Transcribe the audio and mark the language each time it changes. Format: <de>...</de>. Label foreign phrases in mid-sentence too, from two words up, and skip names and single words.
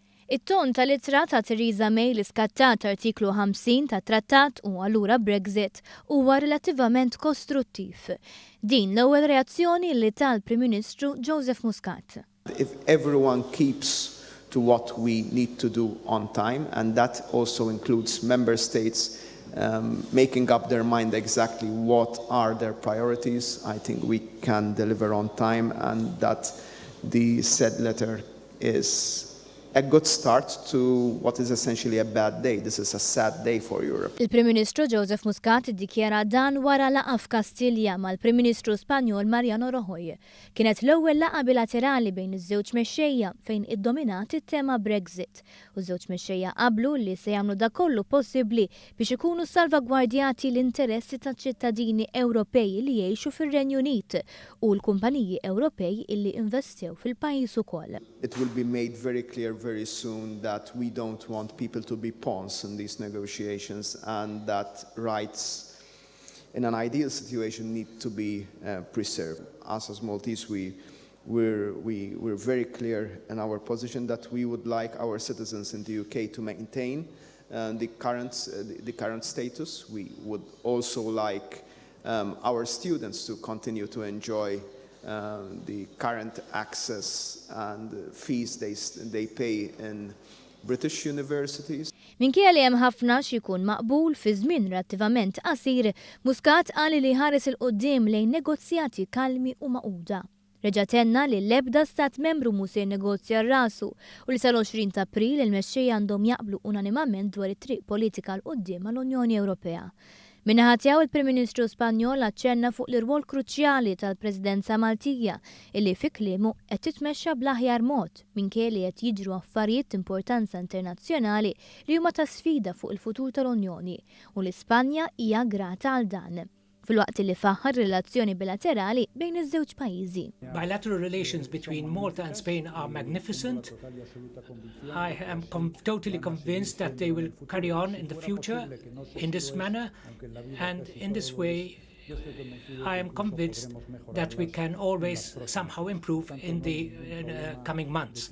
<mt>It-ton tal-ittra ta' Theresa May li skattat artiklu 50 ta' trattat u allura Brexit huwa relattivament kostruttiv. Din l-ewwel reazzjoni li tal-Prim Ministru Joseph Muscat.</mt> <en>If everyone keeps to what we need to do on time, and that also includes member states making up their mind exactly what are their priorities, I think we can deliver on time, and that the said letter is a good start to what is essentially a bad day. This is a sad day for Europe.</en> <mt>Il-Prim Ministru Joseph Muscat iddikjara dan wara laqgħa f'Kastilja mal-Prim Ministru Spanjol Mariano Rajoy. Kienet l-ewwel laqgħa bilaterali bejn iż-żewġ mexxejja fejn iddominat it-tema Brexit. U ż-żewġ mexxejja qablu li se jagħmlu dak kollu possibbli biex ikunu salvagwardjati l-interessi taċ-ċittadini Ewropej li jgħixu fir-Renju Unit u l-kumpaniji Ewropej illi investew fil-pajjiż ukoll.</mt> <en>It will be made very clear very soon that we don't want people to be pawns in these negotiations, and that rights in an ideal situation need to be preserved. Us as Maltese, we're very clear in our position that we would like our citizens in the UK to maintain the current status. We would also like our students to continue to enjoy the current access and fees they pay in British universities.</en> <mt>Minkejja li hemm ħafna x'ikun maqbul fi żmien relattivament qasir, Muscat qal li ħares il quddiem lejn negozjati kalmi u maquda. Reġa' tenna li l-ebda stat membru mhu se jnegozja rasu u li sal-20 ta' April il-mexxejja għandhom jaqblu unanimament dwar it-triq politika l quddiem mal-Unjoni Ewropea. Minnaħa tiegħu il-Prim Ministru Spanjol aċċenna fuq l-irwol kruċjali tal-Presidenza Maltija illi fi kliemu qed titmexxa bl-aħjar mod minkejja li qed jiġru affarijiet importanza internazzjonali li huma ta' sfida fuq il-futur tal-Unjoni u l-Ispanja hija grata għal dan. Fil-waqt li faħħar relazzjoni bilaterali bejn iż-żewġ pajjiżi.</mt> <en>Bilateral relations between Malta and Spain are magnificent. I am totally convinced that they will carry on in the future in this manner, and in this way I am convinced that we can always somehow improve in the coming months.</en>